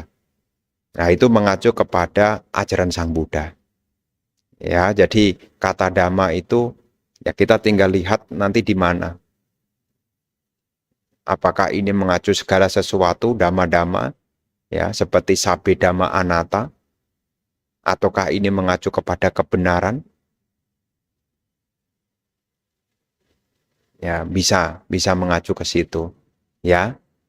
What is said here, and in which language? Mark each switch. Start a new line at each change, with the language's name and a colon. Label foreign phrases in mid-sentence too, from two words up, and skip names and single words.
Indonesian: Nah itu mengacu kepada ajaran Sang Buddha. Ya, jadi kata dhamma itu ya kita tinggal lihat nanti di mana. Apakah ini mengacu segala sesuatu dhamma-dhamma, ya seperti
Pali: sabe dhamma anatta,
Indonesian: ataukah ini mengacu kepada kebenaran? Ya bisa mengacu ke situ, ya.